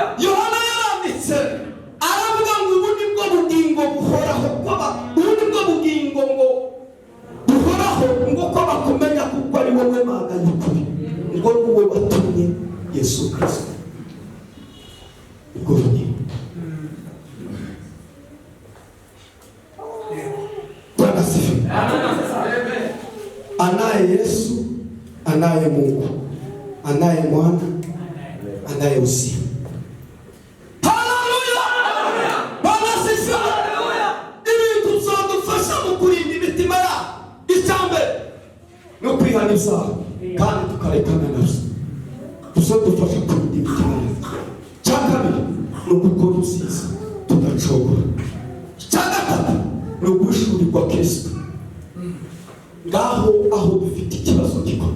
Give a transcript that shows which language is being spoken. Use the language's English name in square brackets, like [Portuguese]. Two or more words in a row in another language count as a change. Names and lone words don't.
[Kinyarwanda] Yohana yaranditse aravuga ngo ubu ni bwo bugingo buhoraho ubu ni bwo bugingo ngo buhoraho ngo ko bakumenya kuko ari wowe Mana y'ukuri ngo ni wowe watumye Yesu Kristo. Ubwo bugingo [Swahili] Bwana asifiwe. Anaye Yesu, anaye Mungu, anaye Mwana, anaye uzima. Haleluya. Bwana asifiwe. [Kinyarwanda] Ibintu bizadufasha mu kurinda imitima yacu. Icyambere no kwihana ibyaha kandi tukarekana nabyo tuzadufasha kurinda imitima yacu. Icya kabiri ni ugukora ibyiza tudacogora. Icya gatatu ni uguhishurirwa Kristo ngaho aho dufite ikibazo gikomeye.